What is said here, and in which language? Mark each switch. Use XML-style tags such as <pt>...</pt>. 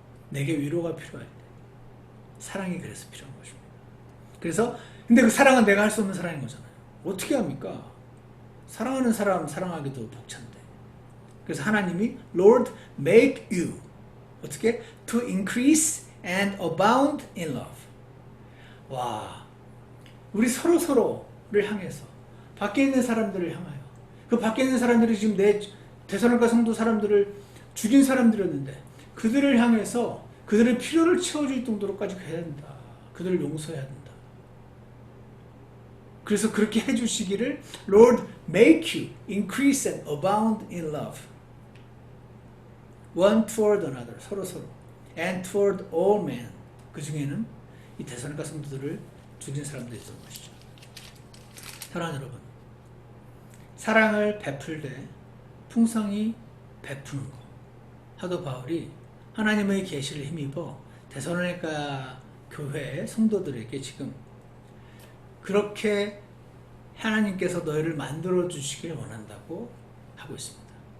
<ko>내게 위로가 필요할 때 사랑이 그래서 필요한 것입니다. 그래서 근데 그 사랑은 내가 할 수 없는 사랑인 거잖아요. 어떻게 합니까? 사랑하는 사람 사랑하기도 벅찬데. 그래서 하나님이</ko> <en>Lord make you</en> <ko>어떻게?</ko> <en>To increase and abound in love.</en> <ko>와, 우리 서로를 향해서, 밖에 있는 사람들을 향하여, 그 밖에 있는 사람들이 지금 내 데살로니가 성도 사람들을 죽인 사람들이었는데 그들을 향해서 그들의 필요를 채워줄 정도로까지 해야 된다. 그들을 용서해야 된다. 그래서 그렇게 해주시기를</ko> <en>Lord make you increase and abound in love. One toward another,</en> <ko>서로</ko> <en>and toward all men.</en> <ko>그 중에는 이 데살로니가 성도들을 죽인 사람들이 있었던 것이죠. 사랑하는 여러분, 사랑을 베풀되 풍성히 베푸는 것, 사도 바울이 하나님의 계시를 힘입어 데살로니가 교회의 성도들에게 지금 그렇게 하나님께서 너희를 만들어 주시길 원한다고 하고 있습니다.</ko>